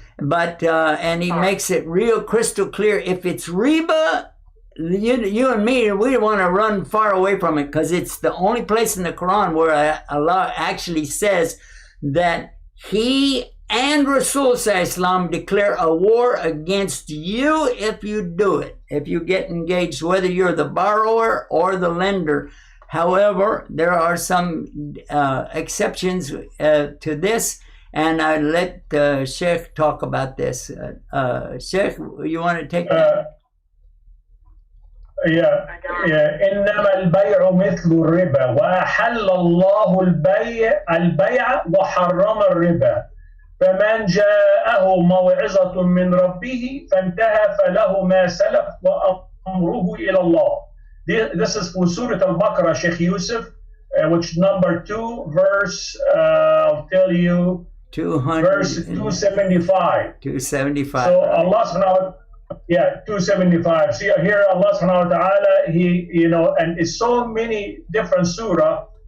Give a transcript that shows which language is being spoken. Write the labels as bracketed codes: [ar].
[en] But, and he makes it real crystal clear. If it's riba, you and me, we want to run far away from it because it's the only place in the Quran where Allah actually says that He and Rasul Sallallahu declare a war against you if you do it, if you get engaged, whether you're the borrower or the lender. However, there are some exceptions to this, and I let Sheikh talk about this. Sheikh, you want to take that? [ar] إنما البيع مثل الربا وأحل الله البيع وحرم الربا فمن جاءه موعظة من ربه فانتهى فله ما سلف وأمره إلى الله. [en] This is for Surah Al-Baqarah, Sheikh Yusuf, which number 2, verse, I'll tell you, verse 275. 275. So Allah subhanahu wa ta'ala, 275. See here, Allah subhanahu wa ta'ala, He, and it's so many different surah.